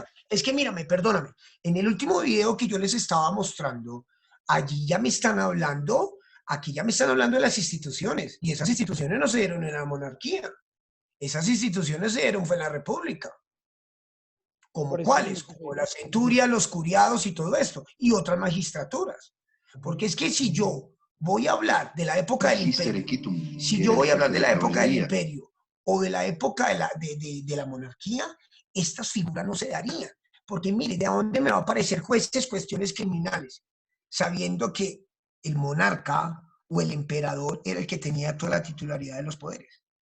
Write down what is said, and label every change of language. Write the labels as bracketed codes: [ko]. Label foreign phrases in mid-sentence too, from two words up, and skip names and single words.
[es] Es que mírame, perdóname, en el último video que yo les estaba mostrando, allí ya me están hablando, aquí ya me están hablando de las instituciones, y esas instituciones no se dieron en la monarquía, esas instituciones se dieron fue en la República. ¿Como Por eso es cuáles? lo que Como la centuria, los curiados y todo esto, y otras magistraturas. Porque es que si yo voy a hablar de la época del Magister imperio, equitum, si que yo era voy a hablar jefe de de la época del caballería. imperio o de la época de la monarquía, estas figuras no se darían. Porque mire, ¿de dónde me va a aparecer jueces, cuestiones criminales? Sabiendo que el monarca o el emperador era el que tenía toda la titularidad de los poderes.